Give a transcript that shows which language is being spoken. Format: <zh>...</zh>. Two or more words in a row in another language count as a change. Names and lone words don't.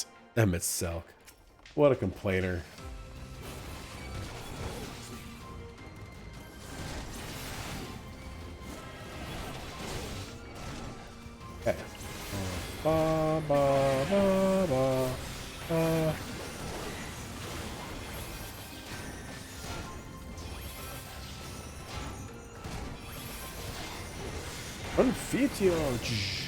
<en>Emmett Selk. What a complainer. Okay. Ba, ba, ba, ba, ba.</en> <la>Confiteor.</la>